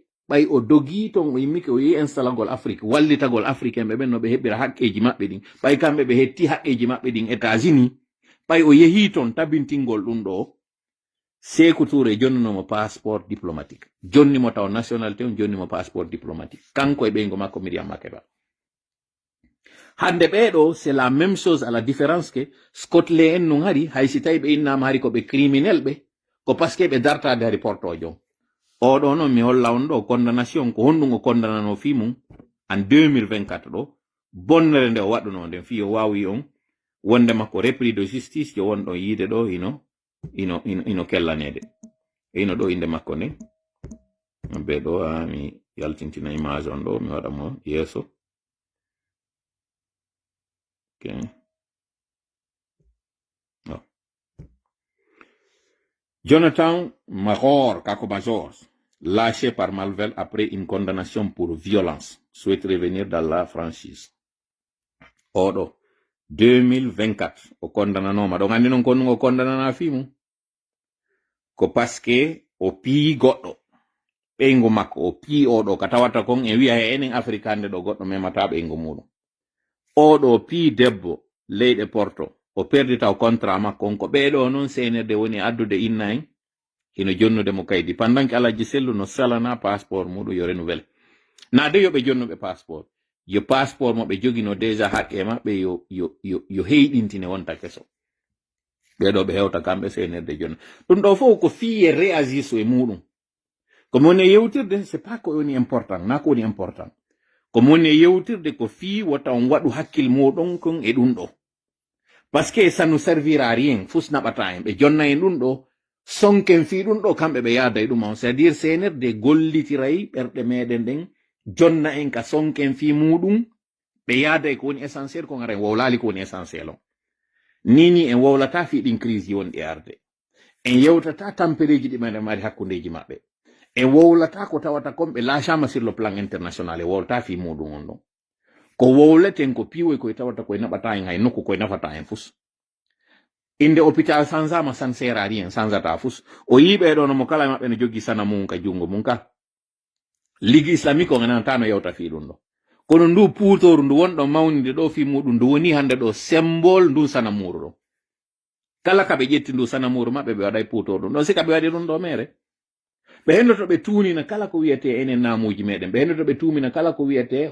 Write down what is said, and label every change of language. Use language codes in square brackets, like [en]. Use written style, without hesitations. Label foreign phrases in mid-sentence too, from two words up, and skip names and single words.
[ff] ɓay o dogi ton o yimmi ke o yehi installagol afrique wallitagol africain ɓe ɓen no ɓe heɓira haqqeji maɓɓe ɗin ɓay kamɓe ɓe hetti haqqeji maɓɓe ɗin états-unis ɓay o yehi ton tabintingol ɗum ɗo Sékou Touré jonninomo [fr] passeport diplomatique [ff] jonnimo taw nationalité on jonnimo [fr] passeport diplomatique [ff] kanko e ɓeygo makko Miriam Makeba hande ɓeɗo [fr] c'est la même chose à la différence que [ff] Scotland en no hari hay si tawi ɓe innama hari koɓe criminel ɓe ko par ce que ɓe dartade hari portojo oɗo noon mi holla on ɗo condamnation ko honɗum o condamnano fi mum en 2024 ɗo bonnere nde o waɗuno nden fi o wawi on wonde makko [fr] repris de justice [ff] jo wonɗo yiide ɗo ino kellanede ino ɗo inde makko nde be ɗo mi yaltintina image on ɗo mi waɗa mo yeeso okay. Oh. [fr] Jonathan Mahor Kakobajor, lâché par Malvel après une condamnation pour violence, souhaite revenir dans la franchise. [ff] Oɗo 2024 o condamnanoma ɗo andi non kon o condamnana fimu ko [fr] parce que [ff] o pii goɗɗo ɓeygo makko o pii oɗo ka tawata kon e wiya he enen africande ɗo goɗɗo memata ɓeygo muɗum oɗo pii debbo leyɗe porto o perdi taw contrat makko on ko ɓeɗo noon senerde woni addude inna en hino jonnude mo kaydi [fr] pendant que [ff] alaji sellu no salana passeport muɗum yo renouvelle na de yoɓe jonnuɓe passeport yo passeport moɓe jogino déjà haqqe maɓɓe yo heyɗintine wonta keso ɓeɗo ɓe hewta kamɓe senerde jonna ɗum ɗo fof ko fiye réagir so e muɗum komo woni yewtirde [fr] c'est pas [ff] ko woni important na ko woni important komo woni yewtirde ko fi wota on waɗu hakkil muɗum kon e ɗum ɗo [fr] parce que ça nous servira rien [ff] fus naɓata en ɓe jonna en ɗum ɗo sonken fi ɗum ɗo kamɓe ɓe yaada e ɗum on [fr] c'est à dire [ff] senerde gollitiray ɓerɗe meɗen ɗen jonna en ka sonken fi muɗum ɓe yaada e ko woni essentiel ko gara en wowlali ko woni essentiel on nini en wowlata fiɗin crise wonɗi arde en yewtata tampereji ɗi meɗen mari hakkundeji maɓɓe en wowlata ko tawata kon ɓe lâchama [fr] sur le plan international [ff] e wowlata fi muɗum on ɗon ko wowleten ko piiwoy koye tawata koye naɓata en hay nokku koye nafata en fus inde hôpital sansama san [fr] sert à rien [ff] sansata fus o yiɓe ɗo no mo kala maɓɓe no jogui sana mum ka jungo mum ka [fr] ligue islamique [ff] o gananta no yewta fi ɗum ɗo kono ndu puutoru ndu wonɗo mawnide ɗo fi muɗum ndu woni hande ɗo symbole ndu sana muru ɗo kala kaɓe ƴetti ndu sana muru maɓɓe ɓe waɗay puutoru ɗum ɗon sika ɓe waɗi ɗum ɗo mere ɓe hendoto ɓe tunina kala ko wiyete enen namuji meɗen ɓe hendoto ɓe tumina kala ko wiyete